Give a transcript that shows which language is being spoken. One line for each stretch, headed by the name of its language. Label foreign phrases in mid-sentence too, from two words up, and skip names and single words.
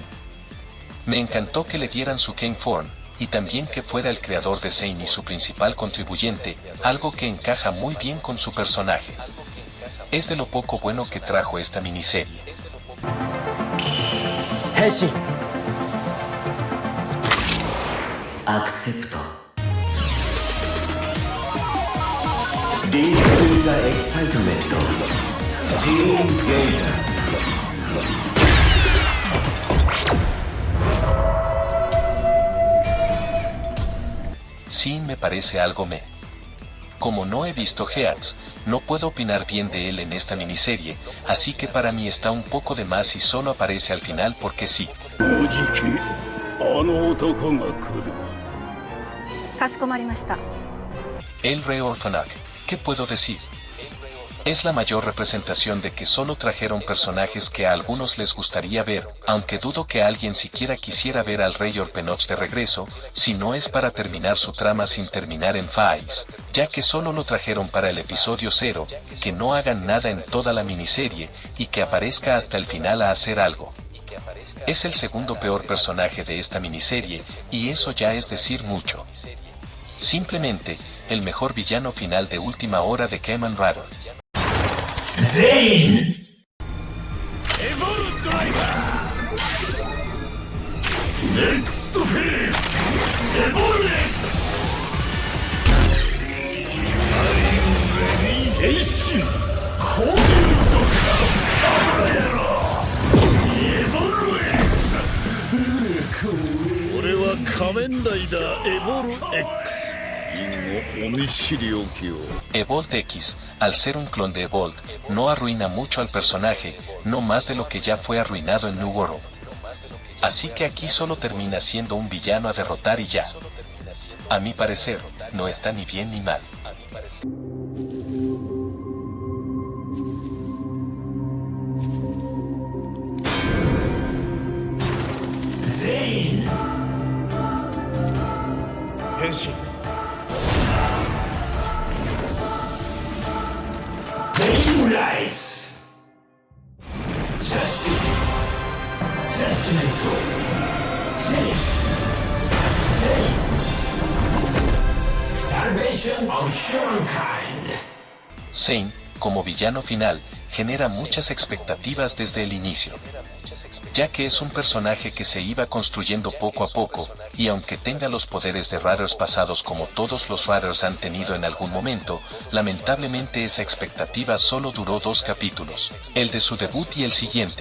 Spanish: Me encantó que le dieran su King Form, y también que fuera el creador de Zane y su principal contribuyente, algo que encaja muy bien con su personaje. Es de lo poco bueno que trajo esta miniserie.
Japanese: 変身。アクセプト。
English: deep the excitement.
Japanese: ジーン・ゲイザー。
Spanish: Sí, me parece algo meh. Como no he visto Hearts, no puedo opinar bien de él en esta miniserie, así que para mí está un poco de más y solo aparece al final porque sí.
Japanese: かしこまりました。
Spanish: El Rey Orphanage, ¿qué puedo decir? Es la mayor representación de que solo trajeron personajes que a algunos les gustaría ver, aunque dudo que alguien siquiera quisiera ver al Rey Orphanage de regreso, si no es para terminar su trama sin terminar en Phase, ya que solo lo trajeron para el episodio 0, que no hagan nada en toda la miniserie, y que aparezca hasta el final a hacer algo. Es el segundo peor personaje de esta miniserie, y eso ya es decir mucho. Simplemente, el mejor villano final de última hora de Kamen Rider. Zane!
English: Evolve Driver! Next phase! Evolve X! Heishin! Evolve X!
Japanese: 俺は仮面ライダーエボル X!
Spanish: Evolt X, al ser un clon de Evolt, no arruina mucho al personaje, no más de lo que ya fue arruinado en New World. Así que aquí solo termina siendo un villano a derrotar y ya. A mi parecer, no está ni bien ni mal. Zane!
Japanese: 変身。
English: Rise! Justice! Sentimental! Safe! Safe! Salvation of humankind!
Spanish: Zane, como villano final, genera muchas expectativas desde el inicio. ya que es un personaje que se iba construyendo poco a poco, y aunque tenga los poderes de Raiders pasados como todos los Raiders han tenido en algún momento, lamentablemente esa expectativa solo duró 2 capítulos, el de su debut y el siguiente.